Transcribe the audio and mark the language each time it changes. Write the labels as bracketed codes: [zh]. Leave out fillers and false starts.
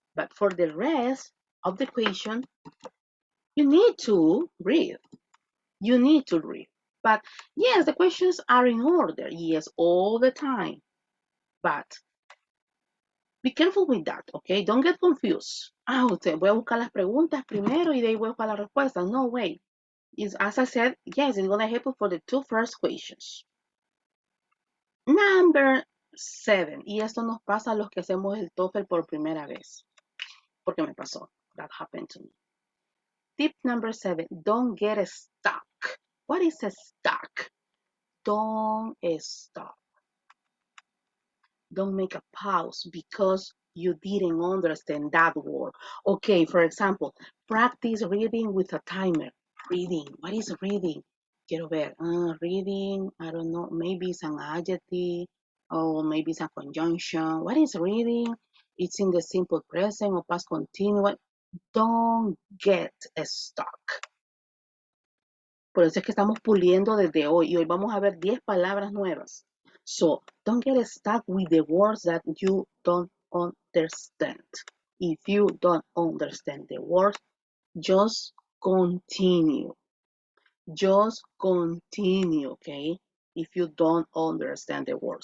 [en] But for the rest of the question, you need to read. You need to read. But yes, the questions are in order. Yes, all the time. But be careful with that, okay? Don't get confused. [es] Voy a buscar las preguntas primero y de ahí voy a buscar las respuestas. [en] No way. As I said, yes, it's going to help you for the 2 first questions. Number 7. [es] Y esto nos pasa a los que hacemos el Toefl por primera vez. Porque me pasó. [en] That happened to me. Tip number 7. Don't get stuck. What is a stuck? Don't stop. Don't make a pause because you didn't understand that word. Okay, for example, practice reading with a timer. Reading. What is reading? [es] Quiero ver. [en] Reading, I don't know, maybe it's an adjective or maybe it's a conjunction. What is reading? It's in the simple present or past continuous. Don't get stuck. [es] Por eso es que estamos puliendo desde hoy y hoy vamos a ver 10 palabras nuevas. [en] So, don't get stuck with the words that you don't understand. If you don't understand the words, just continue. Just continue, okay? If you don't understand the word.